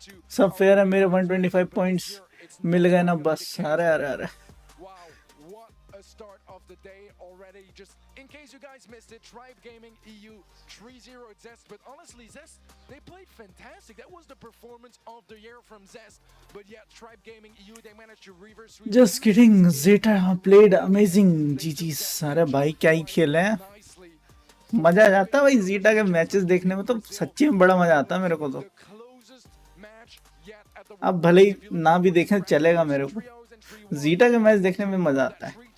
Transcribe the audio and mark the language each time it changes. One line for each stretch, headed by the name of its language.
Hindi: सब फेयर है, मेरे 125 पॉइंट्स मिल गए ना बस। अरे अरे अरे
English: Wow, what a start of the day already. Just in case you guys missed it, Tribe Gaming EU 3-0 at Zest. But honestly, Zest, they played fantastic. That was the performance of the year from Zest. But yeah, Tribe Gaming EU, they managed to reverse sweep. Just kidding, Zeta played amazing।
Hindi: जीजी अरे भाई क्या ही खेले हैं,
English: nicely.
Hindi: मजा आ जाता है भाई जीटा के मैचेस देखने में, तो सच्ची में बड़ा मजा आता है मेरे को तो।
English: The closest match yet at the
Hindi: अब भले ही ना भी देखें चलेगा मेरे को, जीटा के मैच देखने में मजा आता है।